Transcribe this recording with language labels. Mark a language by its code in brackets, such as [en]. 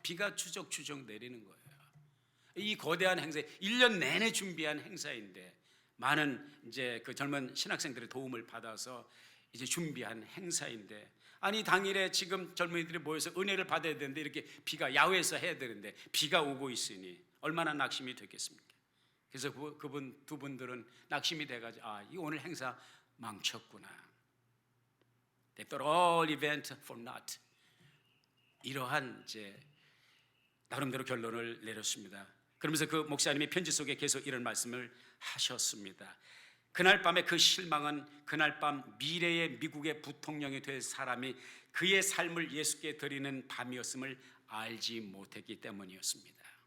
[ko] 비가 추적추적 내리는 거예요. 이 거대한 행사, 1년 내내 준비한 행사인데 많은 이제 그 젊은 신학생들의 도움을 받아서 이제 준비한 행사인데, 아니 당일에 지금 젊은이들이 모여서 은혜를 받아야 되는데 이렇게 비가, 야외에서 해야 되는데 비가 오고 있으니 얼마나 낙심이 됐겠습니까? 그래서 그분 두 분들은 낙심이 돼가지고 이 오늘 행사 망쳤구나. [en] They thought all event for naught. [ko] 이러한 이제 나름대로 결론을 내렸습니다. 그러면서 그 목사님이 편지 속에 계속 이런 말씀을 하셨습니다. 그날 밤에 그 실망은 그날 밤 미래의 미국의 부통령이 될 사람이 그의 삶을 예수께 드리는 밤이었음을 알지 못했기 때문이었습니다.